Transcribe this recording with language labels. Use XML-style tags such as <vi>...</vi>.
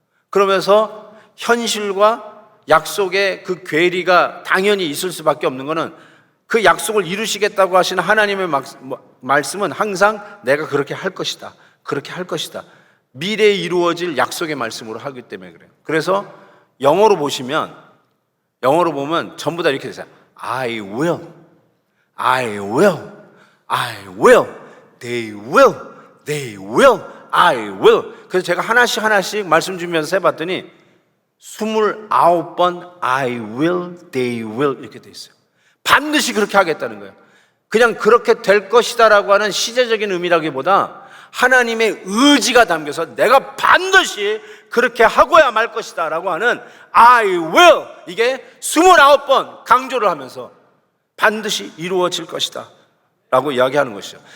<ko>그러면서 현실과 약속의 그 괴리가 당연히 있을 수밖에 없는 것은 그 약속을 이루시겠다고 하시는 하나님의 말씀은 항상 내가 그렇게 할 것이다, 그렇게 할 것이다, 미래에 이루어질 약속의 말씀으로 하기 때문에 그래요. 그래서 영어로 보면 전부 다 이렇게 되잖아요.</ko> <en>I will, I will, I will, they will, they will, I will.</en> <ko>그래서 제가 하나씩 말씀 주면서 해봤더니 29번</ko> <en>I will, they will</en> <ko>이렇게 돼 있어요. 반드시 그렇게 하겠다는 거예요. 그냥 그렇게 될 것이다라고 하는 시제적인 의미라기보다 하나님의 의지가 담겨서 내가 반드시 그렇게 하고야 말 것이다 라고 하는</ko> <en>I will,</en> <ko>이게 29번 강조를 하면서 반드시 이루어질 것이다 라고 이야기하는 것이죠.</ko>